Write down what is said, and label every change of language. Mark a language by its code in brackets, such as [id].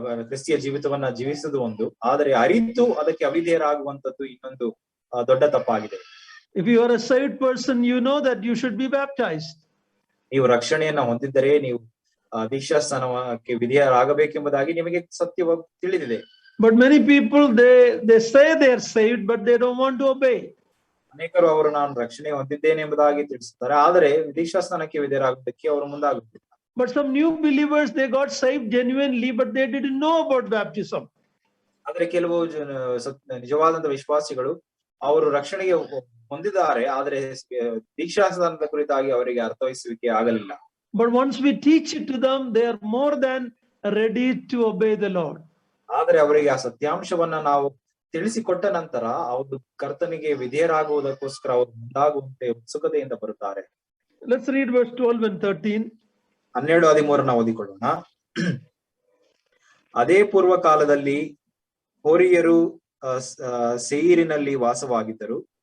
[kn] ಕ್ರಿಸ್ತಿಯ ಜೀವಿತವನ್ನ ಜೀವಿಸುವುದು ಒಂದು, ಆದರೆ ಅರಿತು ಅದಕ್ಕೆ ಅವಿಧೇಯರಾಗುವಂತದ್ದು ಇನ್ನೊಂದು ದೊಡ್ಡ ತಪ್ಪಾಗಿದೆ. [en] If you are a saved person, you know that you should be baptized. [kn] ನೀವು ರಕ್ಷಣೆಯನ್ನ ಹೊಂದಿದ್ದರೆ ನೀವು ದೀಕ್ಷಾ ಸ್ನಾನಕ್ಕೆ ವಿಧೇಯರಾಗಬೇಕೆಂಬುದಾಗಿ ನಿಮಗೆ ಸತ್ಯವಾಗಿ ತಿಳಿದಿದೆ. [en] But many people, they say they are saved, but they don't want to obey. [kn] ಅನೇಕರು ಅವರು ನಾನು ರಕ್ಷಣೆ ಹೊಂದಿದ್ದೇನೆ ಎಂಬುದಾಗಿ ತಿಳಿಸುತ್ತಾರೆ, ಆದರೆ ದೀಕ್ಷಾ ಸ್ನಾನಕ್ಕೆ ವಿಧೇಯರಾಗುವುದಕ್ಕೆ ಅವರು ಮುಂದಾಗುತ್ತಿಲ್ಲ. [en] But some new believers, they got saved genuinely, but they didn't know about baptism. [kn] ಆದ್ರೆ ಕೆಲವು ನಿಜವಾದಂತ ವಿಶ್ವಾಸಿಗಳು ಅವರು ರಕ್ಷಣೆಗೆ ಹೊಂದಿದ್ದಾರೆ, ಆದರೆ ದೀಕ್ಷಾ ಸ್ನಾನದ ಕುರಿತಾಗಿ ಅವರಿಗೆ ಅರ್ಥವಹಿಸುವಿಕೆ ಆಗಲಿಲ್ಲ. [en] But once we teach it to them, they are more than ready to obey the Lord. [kn] ಆದರೆ ಅವರಿಗೆ ಆ ಸತ್ಯಾಂಶವನ್ನ ನಾವು ತಿಳಿಸಿಕೊಟ್ಟ ನಂತರ ಅವರು ಕರ್ತನಿಗೆ ವಿಧೇಯರಾಗುವುದಕ್ಕೋಸ್ಕರ ಅವರು ಮುಂದಾಗುವಂತೆ ಉತ್ಸುಕತೆಯಿಂದ ಬರುತ್ತಾರೆ. [en] Let's read verse 12 and 13. [kn] 12-13 ಓದಿಕೊಳ್ಳೋಣ. ಅದೇ ಪೂರ್ವ ಕಾಲದಲ್ಲಿ ಹೋರಿಯರು ಸೇಯಿರಿನಲ್ಲಿ ವಾಸವಾಗಿದ್ದರು.